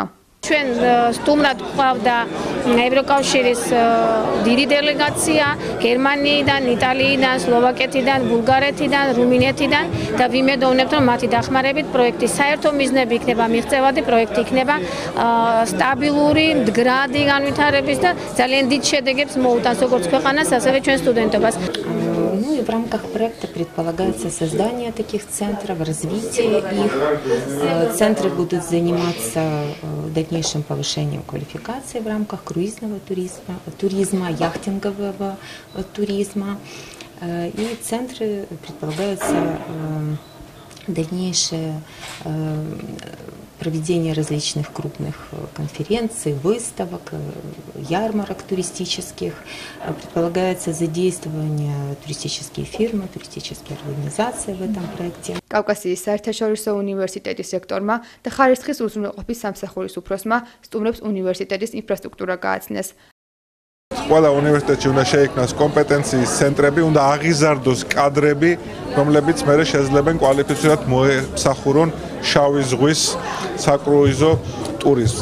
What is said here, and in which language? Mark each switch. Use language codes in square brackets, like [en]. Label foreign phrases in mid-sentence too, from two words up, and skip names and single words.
[ka] ჩვენ სტუმრად გვყავდა ევროკავშირის დიდი დელეგაცია გერმანიიდან, იტალიიდან, სლოვაკეთიდან, ბულგარეთიდან, რუმინეთიდან და ვიმედოვნებთ, რომ მათი დახმარებით პროექტის საერთო მიზნები იქნება მიღწევადი, პროექტი იქნება სტაბილური, მდგრადი განვითარების და ძალიან დიდ შედეგებს მოუტანს როგორც ქვეყანას, ასევე ჩვენ სტუდენტობას. [ru] Ну и в рамках проекта предполагается создание таких центров, развитие их. Центры будут заниматься дальнейшим повышением квалификации в рамках круизного туризма, яхтингового туризма. И центры предполагаются дальнейшее проведение различных крупных конференций, выставок, ярмарок туристических. Предполагается задействование туристические фирмы, туристические организации в этом проекте. [ka] კავკასიის საერთაშორისო უნივერსიტეტის რექტორმა და ხარისხის უზრუნველყოფის სამსახურის უფროსმა სტუმრებს უნივერსიტეტის ინფრასტრუქტურა გააცნეს. ყველა უნივერსიტეტში უნდა შეიქმნას კომპეტენციის ცენტრები, უნდა აღიზარდოს კადრები, რომლებიც მერე შეძლებენ კვალიფიცირებად მოემსახურონ შავი ზღვის საკრუიზო ტურიზმს.